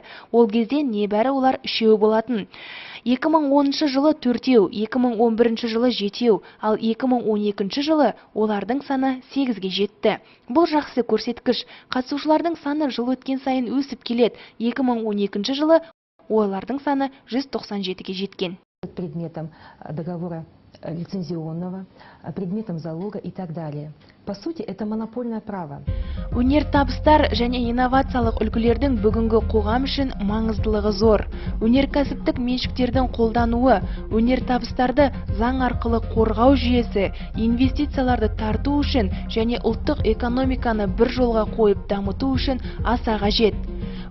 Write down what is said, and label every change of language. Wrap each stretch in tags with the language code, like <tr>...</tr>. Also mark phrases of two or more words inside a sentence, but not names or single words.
<kk>Ол кезде небәрі олар 3 болатын. 2010 жылы 4, 2011 жылы 7, ал 2012 жылы олардың саны 8-ге жетті. Бұл жақсы көрсеткіш. Қатысушылардың саны жыл өткен сайын өсіп келеді. 2012 жылы олардың саны 197-ге жеткен.</kk> <ru>Предметом договора лицензионного, предметом залога и так далее. По сути, это монопольное право.</ru> <kk>Өнертабыстар және инновациялық үлгілердің бүгінгі қоғам үшін маңыздылығы зор. Өнеркәсіптік меншіктердің қолдануы, өнертабыстарды заң арқылы қорғау жүйесі, инвестицияларды тарту үшін және ұлттық экономиканы бір жолға қойып дамыту үшін аса қажет.</kk>